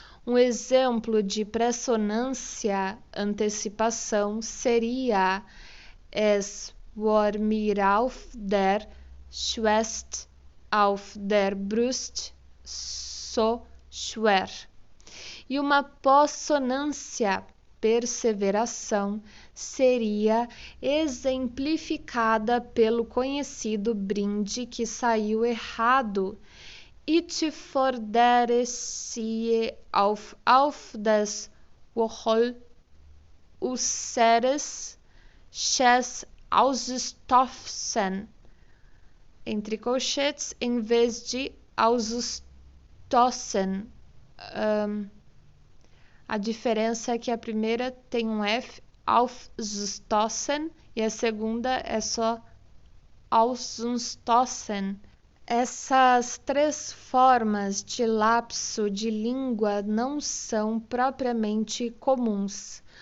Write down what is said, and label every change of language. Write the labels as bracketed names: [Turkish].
[Portuguese] Um exemplo de pressonância, antecipação, seria [German] Es war mir auf der Schwest auf der Brust so schwer. [Portuguese] E uma possonância, perseveração, seria exemplificada pelo conhecido brinde que saiu errado. [German] Ich fordere Sie auf das Wohl unseres Chefs auszustoßen, [Portuguese] entre colchetes, em vez de [German] ausstoßen. [Portuguese] A diferença é que a primeira tem um F, aufstoßen, e a segunda é só ausstoßen. Essas três formas de lapso de língua não são propriamente comuns.